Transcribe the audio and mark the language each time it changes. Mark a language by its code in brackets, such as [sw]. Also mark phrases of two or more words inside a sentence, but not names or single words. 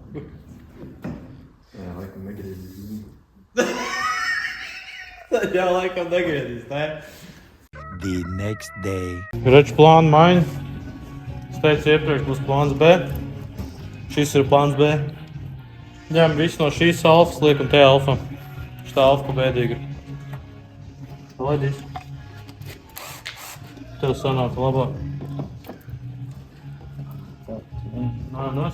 [lv] Jā, laikam negriezīs viņu. Jā, laikam negriezīs, ne? [en] The next day. [lv] Redz plānu maiņu. Es teicu iepriekš būs plāns B. Šis ir plāns B. Ņem visu no šīs alfas, liekam te alfa. Šitā alfa pa bēdīga. Palaidīs. Tev sanāk labāk. Nā, nos.